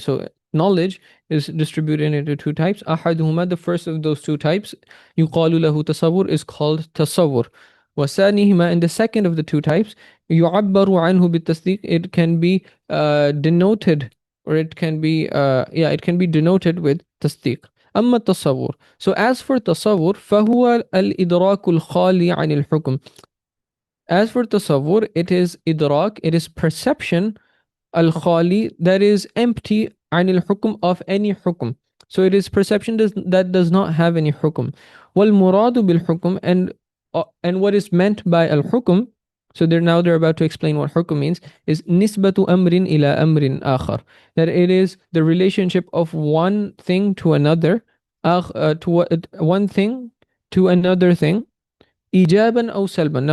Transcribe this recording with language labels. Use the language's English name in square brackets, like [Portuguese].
[English] So knowledge is distributed into two types. [Arabic] أحدهما, [English] the first of those two types, [Arabic] يقال له تصور, [English] is called tasawwur. [Arabic] وثانيهما, [English] and the second of the two types, [Arabic] يعبر عنه بالتصديق, [English] it can be denoted, or it can be it can be denoted with tasdiq. [Arabic] أما التصور, [English] so as for tasawwur, [Arabic] فهو الإدراك الخالي عن الحكم. [English] As for tasawwur, it is idrak, it is perception, al-khali, that is empty, عن الحكم, of any hukum. So it is perception that does not have any hukum. [Arabic] وَالْمُرَادُ بِالْحُكم, [English] and what is meant by al-hukum, so they're about to explain what hukum means, is [Arabic] nisbatu amrin ila amrin akhar, [English] that it is the relationship of one thing to another, one thing to another thing, [Arabic] ijaban aw salban.